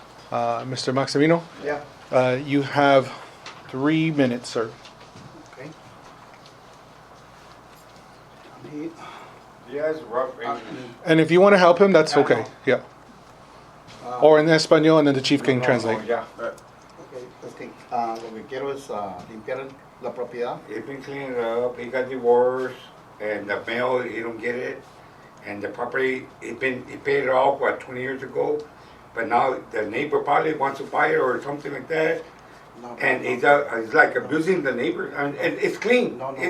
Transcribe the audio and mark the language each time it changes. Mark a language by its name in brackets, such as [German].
[English] Mr. Maximino? Yeah. You have 3 minutes, sir. Okay. Yes, rough. And if you want to help him, that's okay. Yeah. Or in Espanol, and then the chief can translate. Yeah. [Spanish] Okay, lo que quiero es limpiar la propiedad. [English] He's been cleaning it up. He got divorced, and the mail, he don't get it. And the property, he paid it off, 20 years ago. But now the neighbor probably wants to buy it or something like that. No, And no, he's like abusing the neighbor. And it's clean. no,